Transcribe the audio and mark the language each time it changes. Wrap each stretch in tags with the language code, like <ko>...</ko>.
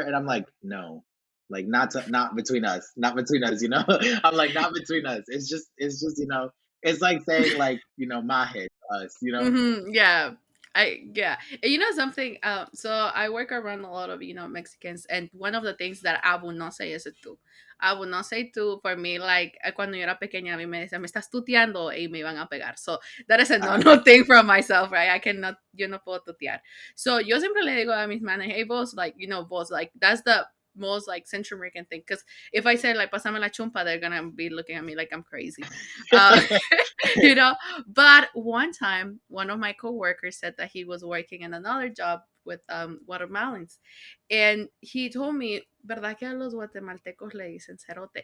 <en>And I'm like, "No." Like, not between us, not between us, you know? I'm like, "Not between us." It's just, it's like saying, like, "Maje" to us, you know? Yeah. Yeah. And you know something? So I work around a lot of, Mexicans, and one of the things that I will not say is a tú. I will not say tú. For me, like,</en> <es>cuando yo era pequeña, a mí me decían, me estás tuteando y me iban a pegar.</es> <en>So that is a no Uh, no thing from myself, right? I cannot,</en> <es>yo no puedo tutear.</es> <en>So</en> <es>yo siempre le digo a mis manes,</es> <en>hey, boss, like, boss, like, that's the most like Central American thing. Because if I say like</en> <es>pasame la chumpa,</es> <en>they're gonna be looking at me like I'm crazy. Uh, you know. But one time, one of my coworkers said that he was working in another job with watermelons, and he told me,</en> <es>"Verdad que a los guatemaltecos le dicen cerote?"</es>